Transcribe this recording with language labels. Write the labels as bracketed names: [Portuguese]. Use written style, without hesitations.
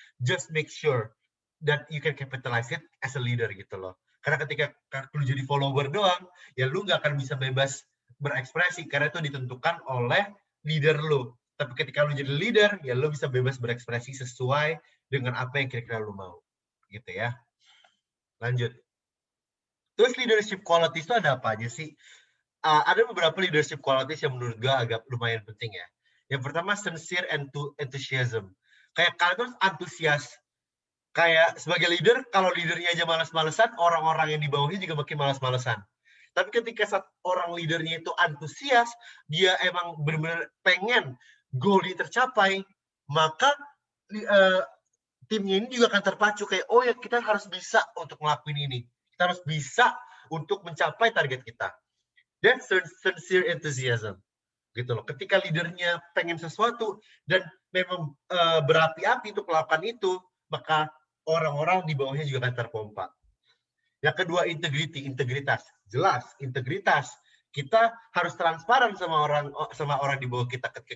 [English] Just make sure that you can capitalize it as a leader [Indonesian] gitu loh. Karena ketika lu jadi follower doang, ya lu nggak akan bisa bebas berekspresi, karena itu ditentukan oleh leader lu. Tapi ketika lu jadi leader, ya lu bisa bebas berekspresi sesuai dengan apa yang kira-kira lu mau. Gitu ya. Lanjut. Terus leadership qualities itu ada apa aja sih? Ada beberapa leadership qualities yang menurut gue agak lumayan penting ya. Yang pertama, sincere enthusiasm. Kayak kalian tuh antusias. Kayak sebagai leader, kalau leadernya aja malas-malesan, orang-orang yang di bawahnya juga makin malas-malesan. Tapi ketika saat orang leadernya itu antusias, dia emang benar-benar pengen goal-nya tercapai, maka timnya ini juga akan terpacu kayak, oh ya kita harus bisa untuk ngelakuin ini. Kita harus bisa untuk mencapai target kita. [English] That's sincere enthusiasm. [Indonesian] Gitu loh. Ketika leadernya pengen sesuatu dan memang berapi-api untuk melakukan itu, maka orang-orang di bawahnya juga akan terpompa. Yang kedua, integritas. Jelas, integritas. Kita harus transparan sama orang di bawah kita.